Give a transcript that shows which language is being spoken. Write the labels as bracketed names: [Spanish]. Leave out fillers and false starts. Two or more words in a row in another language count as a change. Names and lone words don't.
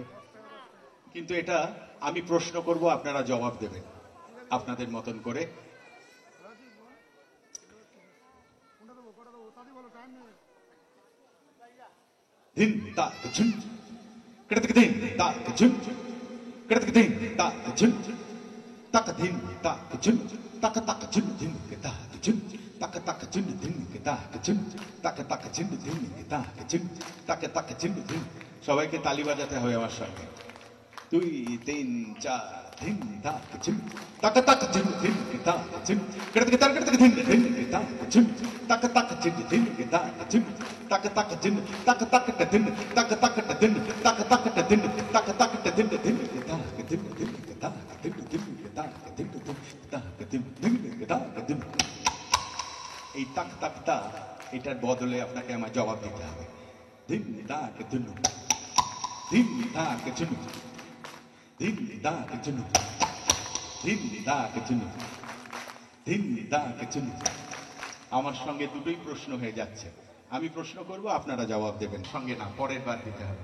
[Bangla] কিন্তু এটা আমি প্রশ্ন করব, আপনারা জবাব দেবেন আপনাদের মতন করে। ধিন তাক ঝুন কড়তক ধিন তাক ঝুন কড়তক ধিন তাক ঝুন তাক ধিন তাক ঝুন তাক তাক ঝুন ধিন তাক ঝুন তাক তাক ঝুন ধিন তাক ঝুন তাক তাক ঝুন ধিন তাক ঝুন তাক তাক ঝুন ধিন। সবাইকে তালি বাজাতে হবে আমার সঙ্গে। 2 3 4 ধিন তাক ঝুন তাক তাক ঝুন ধিন তাক ঝুন কড়তক তাক কড়তক ধিন ধিন তাক ঝুন তাক তাক ঝুন ধিন তাক ঝুন তাক তাক ঝুন তাক তাক ধিন তাক তাক ধিন তাক তাক ধিন তাক তাক ধিন ধিন তাক ধিন ধিন তাক ধিন ধিন তাক ধিন ধিন তাক ধিন ধিন তাক ধিন। এই তাক তাক তা এটার বদলে আপনাকে আমার জবাব দিতে হবে। ধিন তাক ধিন ধিন তাক ঝুন ধিন তাক ঝুন ধিন তাক ঝুন ধিন তাক ঝুন। আমার সঙ্গে দুটোই প্রশ্ন হয়ে যাচ্ছে। আমি প্রশ্ন করব, আপনারা জবাব দেবেন। সঙ্গে না, পরের বার দিতে হবে।